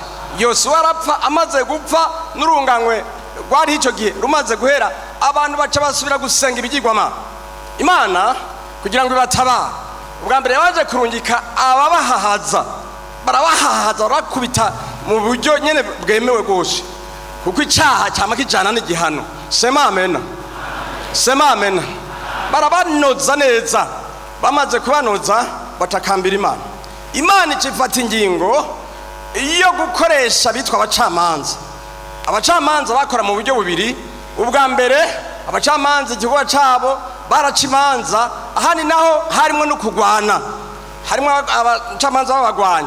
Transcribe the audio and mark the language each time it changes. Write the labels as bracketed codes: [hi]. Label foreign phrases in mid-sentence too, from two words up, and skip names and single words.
[rn] Yosuwa arapfa, amaze gupfa n'urunganywe rwari icyo gihe rumaze guhera, abantu baca basubira gusenga ibigirwamana. Imana kugira ngo ibatabare, ubwa mbere yabaje kurungika ababahahaza, barabahahaza barakubita mu buryo nyene bwemewe rwose, kuko icyaha cyama kijana n'igihano. [sw] Sema amena, sema amena. [rn] Barabanoza neza, bamaze kubanoza batakambira Imana. Imana ikifata ingingo iyo gukoresha bitwa abacamanza. Abacamanza bakora mu buryo bubiri. Ubwa mbere abacamanza igikorwa cyabo baraca imanza, ahandi naho harimo no kugwana, harimo abacamanza b'abagwanyi.